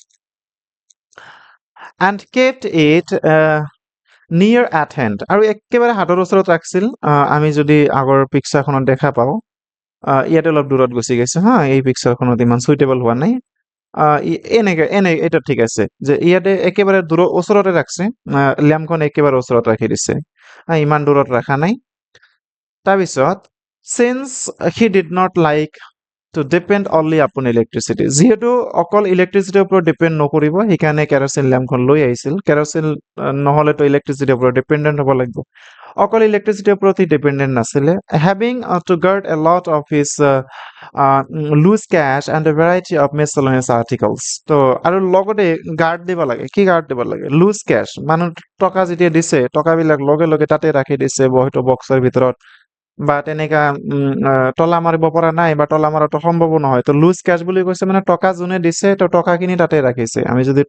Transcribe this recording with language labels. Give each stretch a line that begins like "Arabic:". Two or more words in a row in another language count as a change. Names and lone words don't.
English: and kept it near at hand
Assamese: আৰু একেবাৰে হাতৰ ওচৰত ৰাখিছিল আমি যদি আগৰ পিকচাৰখনত দেখা পাওঁ ইয়াতে অলপ দূৰত গুচি গৈছে হা এই পিকচাৰখনত ইমান চুইটেবল হোৱা নাই এটা ঠিক আছে যে ইয়াতে একেবাৰে ওচৰতে ৰাখছে লেম্পখন একেবাৰে ওচৰত ৰাখি দিছে ইমান দূৰত ৰখা নাই তাৰপিছত
English: since he did not like to depend only upon electricity
Assamese: যিহেতু অকল ইলেক্ট্ৰিচিটিৰ ওপৰত ডিপেণ্ড নকৰিব সেইকাৰণে কেৰচিন লেম্পখন লৈ আহিছিল কেৰচিন নহ'লেতো ইলেক্ট্ৰিচিটিৰ ওপৰত ডিপেণ্ডেণ্ট হ'ব লাগিব অকল ইলেক্ট্ৰিচিটিৰ ওপৰত সি ডিপেণ্ডেণ্ট নাছিলে
English: having to guard a lot of his loose cash and a variety of miscellaneous articles
Assamese: তো আৰু লগতে গাৰ্ড দিব লাগে কি গাৰ্ড দিব লাগে
English: loose cash
Assamese: মানুহ টকা যেতিয়া দিছে টকাবিলাক লগে লগে তাতে ৰাখি দিছে হয়তো বক্সৰ ভিতৰত বা তেনেকা তলা মাৰিব পৰা নাই বা তলা মাৰাটো সম্ভৱো নহয় তো
English: loose cash
Assamese: বুলি কৈছে মানে টকা যোনে দিছে তো টকাখিনি তাতে ৰাখিছে আমি যদি